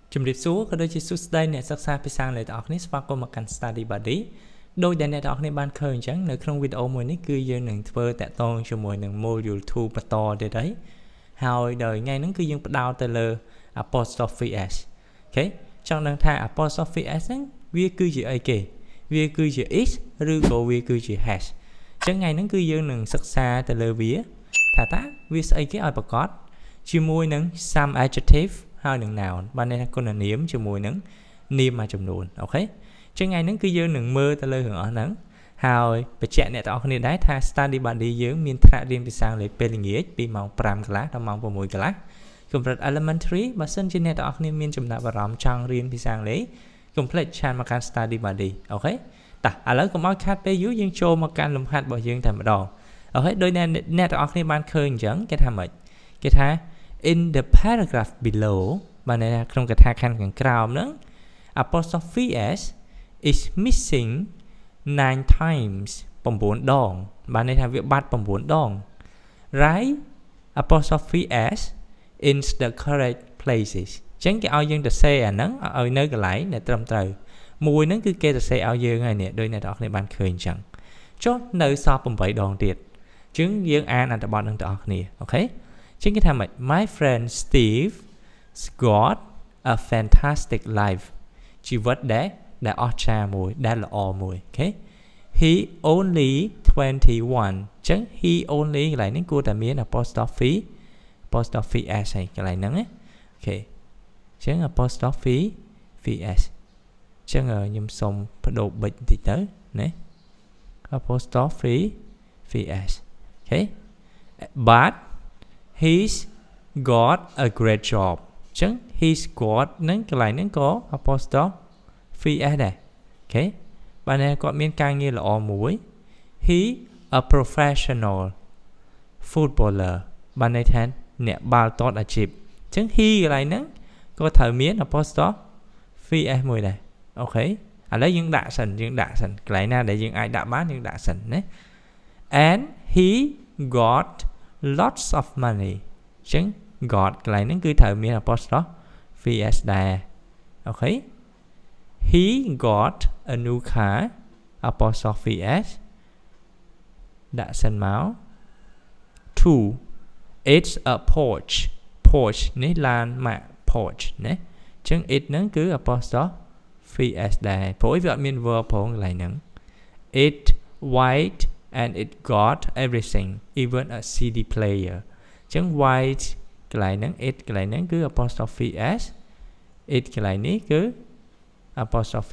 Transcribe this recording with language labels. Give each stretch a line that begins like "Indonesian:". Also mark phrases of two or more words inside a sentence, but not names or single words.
Khmer: ជំរាបសួរក៏ដូចជាសួស្តីអ្នកសិក្សាភាសាអង់គ្លេសទាំងអស់គ្នាស្វាគមន៍មកកាន់ Study Buddy ដោយដែលអ្នកទាំងអស់គ្នាបានឃើញអញ្ចឹងនៅក្នុងវីដេអូមួយនេះគឺយើងនឹងធ្វើតាក់ទងជាមួយនឹង Module 2 បន្តទៀតហើយហើយដល់ថ្ងៃហ្នឹងគឺយើងផ្ដោតទៅលើ
English: apostrophe s
Khmer: អូខេចង់ដឹងថា
English: apostrophe s
Khmer: ហ្នឹងវាគឺជាអីគេវាគឺជា is ឬក៏វាគឺជា has អញ្ចឹងថ្ងៃហ្នឹងគឺ យើងនឹងសិក្សាទៅលើវាថាតើវាស្អីគេឲ្យប្រកបជាមួយនឹង
English: some adjective
Khmer: ហើយនឹង noun បានន័យថាគុណនាមជាមួយនឹងនាមមួយចំនួនអូខេចឹងថ្ងៃហ្នឹងគឺយើងនឹងមើលទៅលើរឿងអស់ហ្នឹងហើយបញ្ជាក់អ្នកទាំងអស់គ្នាដែរថា Study Buddy យើងមានថ្នាក់រៀនភាសាអង់គ្លេស ពេលល្ងាចពីម៉ោង5កន្លះដល់ម៉ោង6កន្លះកម្រិត Elementary បើសិនជាអ្នកទាំងអស់គ្នាមានចំណាប់អារម្មណ៍ចង់រៀនភាសាអង់គ្លេស Complete ឆានមកកាន់ Study Buddy អូខេតោះឥឡូវកុំឲ្យខាត់ពេលយូរយើងចូល មកកាន់លំហាត់របស់យើងតែម្ដងអូខេដោយអ្នកទាំងអស់គ្នាបានឃើញអញ្ចឹងគេថាម៉េចគេថា
English: in the paragraph below
Khmer: បានន័យថាក្នុងកថាខណ្ឌខាងក្រោមហ្នឹង
English: apostrophe s is missing 9 times 9
Khmer: ដងបានន័យថាវាបាត់9ដង
English: write apostrophe s in the correct places អញ្ចឹង
Khmer: គេឲ្យយើងទៅសេអាហ្នឹងឲ្យនៅកន្លែងដែលត្រឹមត្រូវមួយហ្នឹងគឺគេទៅសេឲ្យយើងហើយនេះដោយអ្នកទាំងអស់គ្នាបានឃើញអញ្ចឹងចុះនៅសល់8ដងទៀតអញ្ចឹងយើងអានអត្ថបទហ្នឹងទាំងអស់គ្នាអូខេអញ្ចឹងគេថាម៉េច
English: My friend Steve got a fantastic life
Khmer: ជីវិតដែលអស្ចារ្យមួយដែលល្អមួយអូខេ
English: He only 21
Khmer: អញ្ចឹង
English: he only
Khmer: កន្លែងនេះគួរតែមាន apostrophe s ហើយកន្លែងហ្នឹងណាអូខេអញ្ចឹង
English: apostrophe s
Khmer: អញ្ចឹងខ្ញុំសុំបដូរប៊ិចបន្តិចទៅណា
English: apostrophe s
Khmer: អូខេ
English: but he's got a great job
Khmer: អញ្ចឹង
English: he's got
Khmer: ហ្នឹងកន្លែងហ្នឹងក៏
English: apostrophe s
Khmer: ដែរអូខេបានតែគាត់មានការងារល្អមួយ
English: he a professional footballer
Khmer: បានន័យថាអ្នកបាល់ទាត់អាជីពអញ្ចឹង he កន្លែងហ្នឹងក៏ ត្រូវមាន
English: apostrophe s
Khmer: មួយដែរអូខេឥឡូវយើងដាក់សិនកន្លែងណាដែលយើងអាចដាក់បានយើងដាក់សិនណា
English: and he got lots of money
Khmer: អញ្ចឹង got កន្លែងហ្នឹងគឺត្រូវមាន
English: apostrophe s
Khmer: ដែរអូខេ
English: he got a new car apostrophe s
Khmer: ដាក់សិនមក
English: two it's a porch
Khmer: នេះឡានម៉ាក់ porch ណាអញ្ចឹង it ហ្នឹងគឺ
English: apostrophe s
Khmer: ដែរព្រោះវាអត់មាន verb ផងកន្លែងហ្នឹង
English: it white and it got everything even a CD player
Khmer: អញ្ចឹង white កន្លែងហ្នឹង it កន្លែងហ្នឹងគឺ
English: apostrophe s
Khmer: it កន្លែងនេះគឺ apostrophe